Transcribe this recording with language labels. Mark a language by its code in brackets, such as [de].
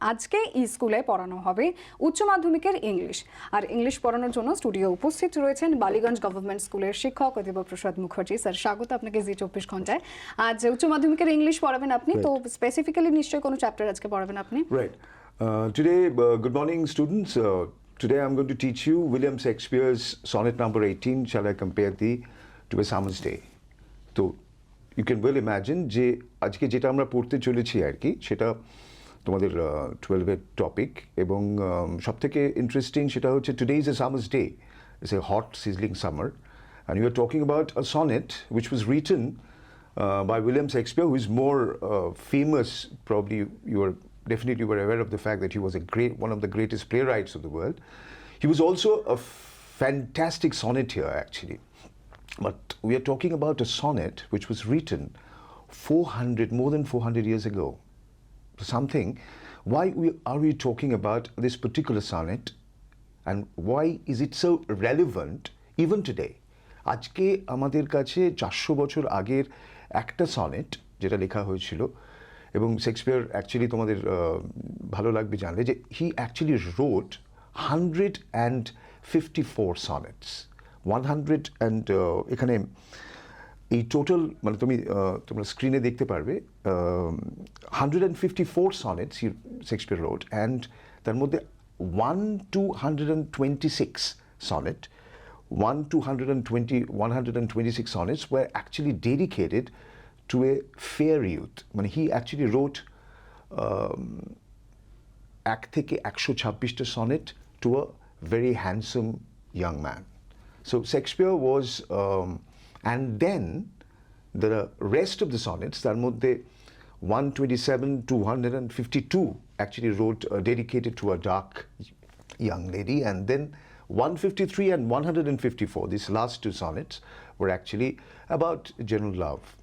[bn] আজকে ই স্কুলে পড়ানো হবে উচ্চ মাধ্যমিকের ইংলিশ। আর ইংলিশ পড়ানোর জন্য স্টুডিও উপস্থিত রয়েছেন বালিগঞ্জ গভর্নমেন্ট স্কুলের শিক্ষক দেবপ্রসাদ মুখার্জি। স্যার, স্বাগত আপনাকে জি 24 ঘন্টায়। আজ উচ্চ মাধ্যমিকের ইংলিশ পড়াবেন আপনি, তো স্পেসিফিক্যালি নিশ্চয়ই কোনো চ্যাপ্টার আজকে পড়াবেন আপনি। [en] Right. Today, good morning, students. Today I'm going to teach you William Shakespeare's sonnet number 18, Shall I Compare Thee to a Summer's Day. So, you can well imagine [bn] যে আজকে যেটা আমরা পড়তে চলেছি আর কি, সেটা তোমাদের 12-এর টপিক এবং সবথেকে ইন্টারেস্টিং সেটা হচ্ছে [en] Today is a summer's day. It's a hot, sizzling summer. And you are talking about a sonnet which was written by William Shakespeare, who is more famous. Probably you are definitely were aware of the fact that he was one of the greatest playwrights of the world. He was also a fantastic sonneteer, actually. But we are talking about a sonnet which was written more than 400 years ago. Something. Why are we talking about this particular sonnet, and why is it so relevant even today? [bn] আজকে আমাদের কাছে 400 বছর আগের একটা sonnet যেটা লেখা হয়েছিল, এবং শেক্সপিয়ার অ্যাকচুয়ালি তোমাদের ভালো লাগবে জানলে যে [en] He actually wrote 154 sonnets. [bn] 100 অ্যান্ড এখানে এই টোটাল মানে তোমরা স্ক্রিনে দেখতে পারবে 154 সনেটস শেক্সপিয়ার রোট, অ্যান্ড তার মধ্যে 126 sonnet [en] 126 sonnets were actually dedicated to a fair youth. When he actually wrote [bn] এক থেকে [en] 126টা sonnet to a very handsome young man. So Shakespeare was, and then the rest of the sonnets, [bn] তার মধ্যে [en] 127 to 152 actually wrote dedicated to a dark young lady, and then 153 and 154, these last two sonnets, were actually about general love.